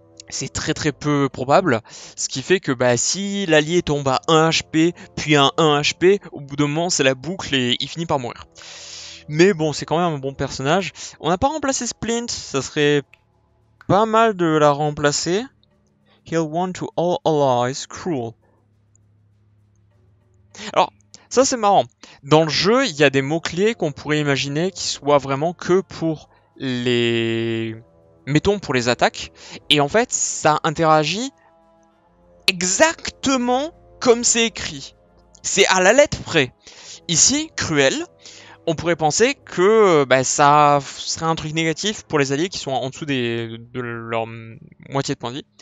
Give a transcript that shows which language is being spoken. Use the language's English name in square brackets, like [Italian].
[French] C'est très peu probable, ce qui fait que bah, si l'allié tombe à 1 HP, puis à 1 HP, au bout d'un moment c'est la boucle et il finit par mourir. Mais bon, c'est quand même un bon personnage. On n'a pas remplacé Splint, ça serait pas mal de la remplacer. [English] Heal one to all allies, cruel. [French] Alors, ça c'est marrant. Dans le jeu, il y a des mots-clés qu'on pourrait imaginer qui soient vraiment que pour les... mettons pour les attaques. Et en fait, ça interagit exactement comme c'est écrit. C'est à la lettre près. Ici, cruel, on pourrait penser que bah, ça serait un truc négatif pour les alliés qui sont en dessous de leur moitié de points de vie.